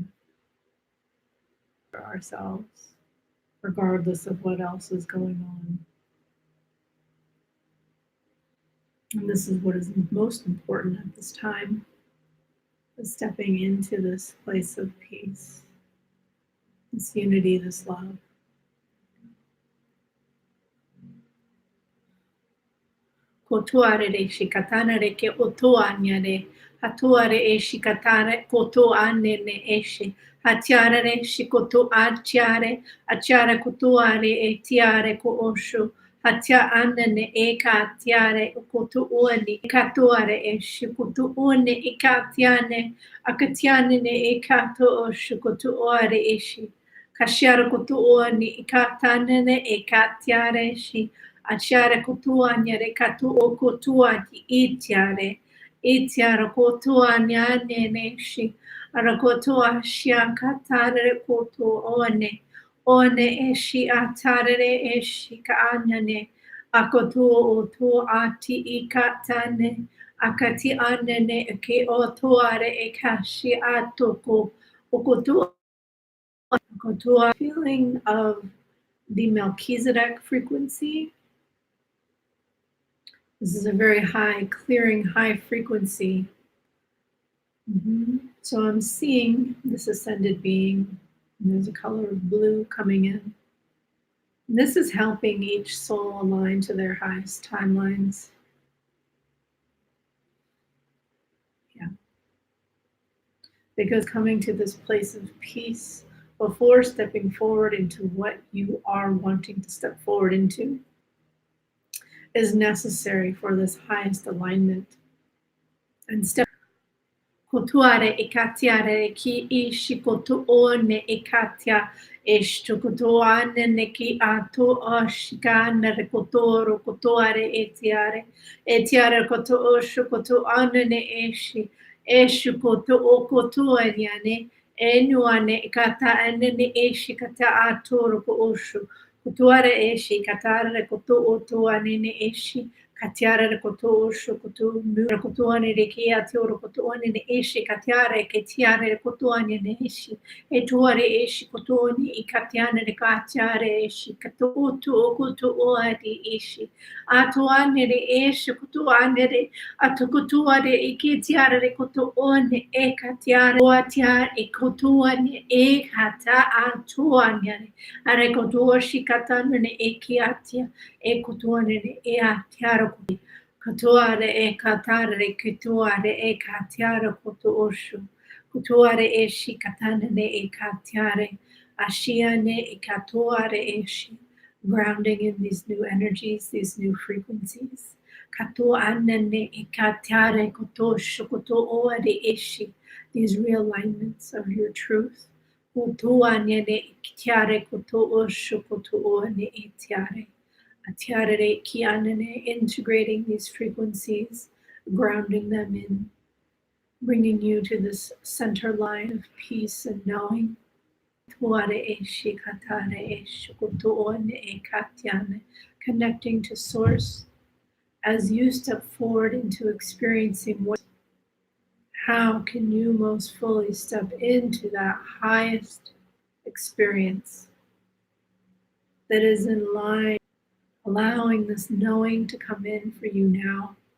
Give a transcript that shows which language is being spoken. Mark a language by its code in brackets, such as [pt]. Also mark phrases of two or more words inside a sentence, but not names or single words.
[en] For ourselves, regardless of what else is going on. And this is what is most important at this time, is stepping into this place of peace, this unity, this love. Kotuare re shikatana re ke otuanya re, hatuare e shikatare koto ane ne eshe, hatiare re shikoto achiare, achiare kotuare e tiare ko osho, hatia ane ne eka tiare koto uani, katuare e shikoto une ikatiane, akatiane ne ekato osho koto oare eshi, kashiara koto uani ikatane ne ekatiare shi, Atiare kotuanyare katu okotua di itiare. Itiara kotuanya neneshi. Arakotua shiakatare kotu one. One eshi atare eshi kaanyane. Akotu otu ati ikatane. Akati anene ke otuare ekashi atoko. Okotu okotua. Feeling of the Melchizedek frequency. This is a very high, clearing, high frequency. So I'm seeing this ascended being. And there's a color of blue coming in. And this is helping each soul align to their highest timelines. Yeah. Because coming to this place of peace before stepping forward into what you are wanting to step forward into is necessary for this highest alignment. And step kotuare ekatiare ki ishikoto one ekatia eshtokotoane neki ato oshikana rekotoro kotoare etiare koto oshokoto anene eshukoto okotoaniane enuane kata anene eshikata atoro ko oshu kotuare eshi katare koto otoanene eshi Katiara koto shokoto mura kotoane de kia teoro kotoane ne eshi katiare ketiare kotoane ne eshi etuare eshi kotoane ikatiane de katiare eshi katoto koto oadi eshi atuane de eshi kotoane de atukotoane iketiare de kotoane e katiare oatia e kotoane e kata atuane are kotoshi katane ne ekiatia e kutuane e atiara kutuare e katare kutuare e katiara kutu oshu kutuare e shikatane e katiare ashiane e katuare e shi grounding in these new energies, these new frequencies. Katuane e katiare kutoshu kutu oare eshi, these realignments of your truth. Kutuane e kitiare kutu oshu kutu oane e tiare. Atiare kianene, integrating these frequencies, grounding them in, bringing you to this center line of peace and knowing. Connecting to source as you step forward into experiencing what, how can you most fully step into that highest experience that is in line, allowing this knowing to come in for you now.